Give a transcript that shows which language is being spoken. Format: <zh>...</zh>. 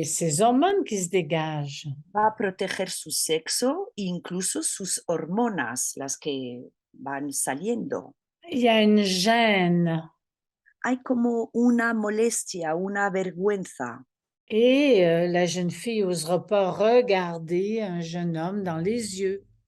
<fr>hein, ses hormones qui se dégagent.</fr> <es>va a proteger su sexo e incluso sus hormonas, las que van saliendo.</es> <fr>Il y a une gêne</fr> <es>Hay como una molestia, una vergüenza,</es> <fr>et la jeune fille n'osera pas regarder un jeune homme dans les yeux.</fr>